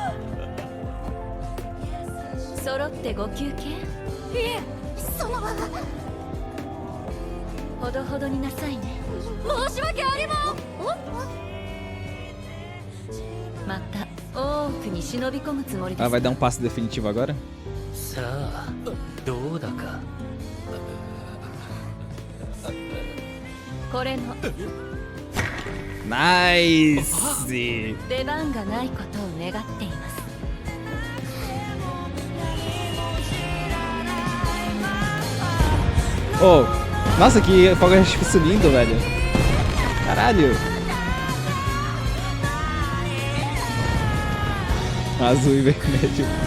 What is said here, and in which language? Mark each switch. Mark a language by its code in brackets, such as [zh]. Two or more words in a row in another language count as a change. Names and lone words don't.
[ja] 揃ってご休憩？いえ、そのほどほどになさいね。申し訳ありままた大奥に忍び込むつもりです。 [pt] Ela vai dar um passo definitivo agora? [ja] さあ、どうだか。これのナイス。出番がないことを願っています。 [pt] Oh, nossa, que fogo de artifício lindo, velho. Caralho. Azul e vermelho.